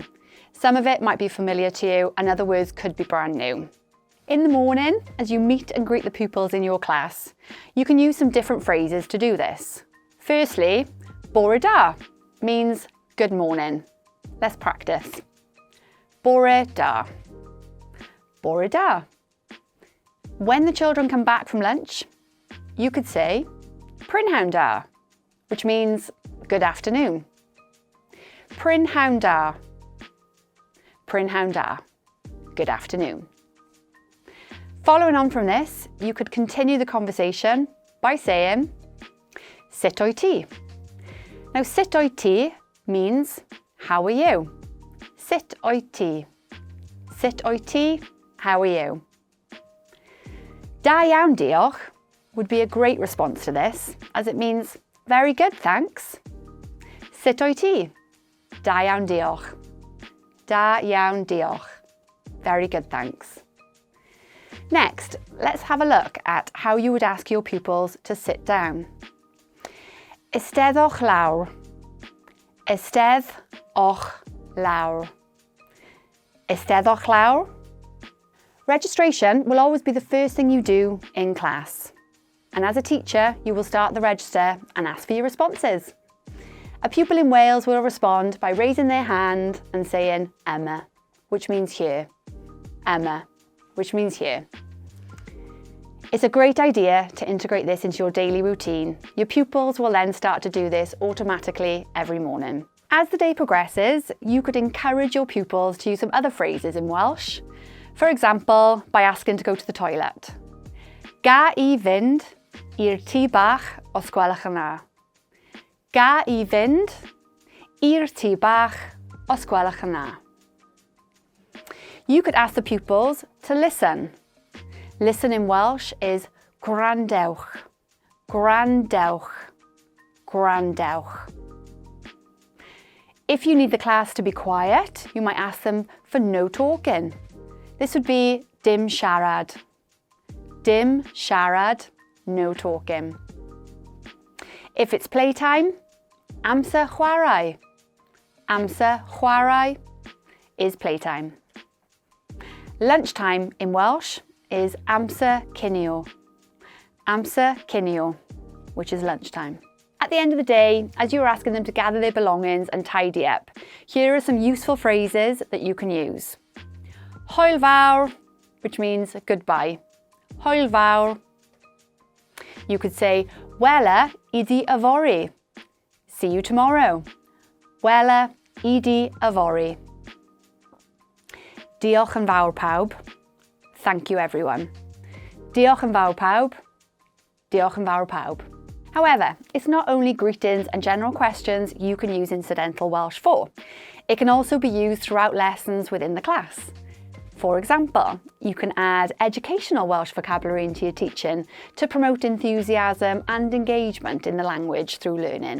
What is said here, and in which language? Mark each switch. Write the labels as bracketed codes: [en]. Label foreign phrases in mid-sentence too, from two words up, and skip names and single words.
[en] Some of it might be familiar to you and other words could be brand new. In the morning, as you meet and greet the pupils in your class, you can use some different phrases to do this. Firstly, [cy] bore da [en] means good morning. Let's practice. [cy] Bore da. Bore da. [en] When the children come back from lunch, you could say [cy] prynhawn da, [en] which means good afternoon. [cy] Prynhawn da. Prynhawn da. [en] Good afternoon. Following on from this, you could continue the conversation by saying [cy] sut wyt ti. [en] Now [cy] sut wyt ti [en] means how are you? [cy] Sut wyt ti. Sut wyt ti, [en] how are you? [cy] Da iawn diolch [en] would be a great response to this, as it means very good, thanks. [cy] Sut wyt ti? Da iawn diolch. Da iawn diolch. [en] Very good, thanks. Next, let's have a look at how you would ask your pupils to sit down. [cy] Eisteddwch lawr. Eisteddwch lawr. Eisteddwch lawr. [en] Registration will always be the first thing you do in class. And as a teacher, you will start the register and ask for your responses. A pupil in Wales will respond by raising their hand and saying Emma, which means here. Emma, which means here. It's a great idea to integrate this into your daily routine. Your pupils will then start to do this automatically every morning. As the day progresses, you could encourage your pupils to use some other phrases in Welsh. For example, by asking to go to the toilet. [cy] Ga I fynd i'r tŷ bach os gwelwch yn dda. Ga I fynd i'r tŷ bach os gwelwch yn dda. [en] You could ask the pupils to listen. Listen in Welsh is [cy] gwrandewch, gwrandewch, gwrandewch. [en] If you need the class to be quiet, you might ask them for no talking. This would be [cy] dim siarad. Dim siarad, [en] no talking. If it's playtime, [cy] amser chwarae. Amser chwarae [en] is playtime. Lunchtime in Welsh is [cy] amser cinio. Amser cinio, [en] which is lunchtime. At the end of the day, as you are asking them to gather their belongings and tidy up, here are some useful phrases that you can use. [cy] Hwyl fawr, [en] which means goodbye. [cy] Hwyl fawr. [en] You could say, [cy] wela I di yfory. [en] See you tomorrow. [cy] Wela I di yfory. Diolch yn fawr pawb. [en] Thank you everyone. [cy] Diolch yn fawr pawb. Diolch yn fawr pawb. [en] However, it's not only greetings and general questions you can use Incidental Welsh for. It can also be used throughout lessons within the class. For example, you can add educational Welsh vocabulary into your teaching to promote enthusiasm and engagement in the language through learning.